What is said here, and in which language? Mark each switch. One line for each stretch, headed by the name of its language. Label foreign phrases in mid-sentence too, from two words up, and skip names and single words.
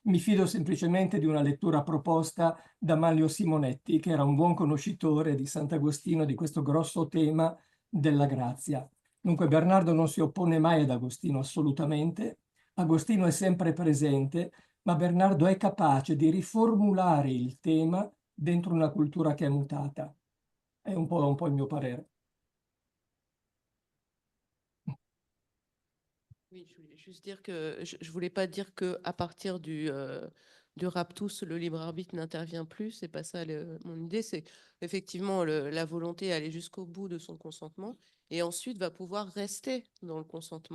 Italian: Mi fido semplicemente di una lettura proposta da Manlio Simonetti, che era un buon conoscitore di Sant'Agostino, di questo grosso tema della grazia. Dunque Bernardo non si oppone mai ad Agostino, assolutamente. Agostino è sempre presente, ma Bernardo è capace di riformulare il tema dentro una cultura che è mutata. È un po' il mio parere.
French: Oui, je voulais juste dire que je voulais pas dire que à partir du du raptus, le libre arbitre n'intervient plus. C'est pas ça mon idée. C'est effectivement la volonté d'aller jusqu'au bout de son consentement et ensuite va pouvoir rester dans le consentement.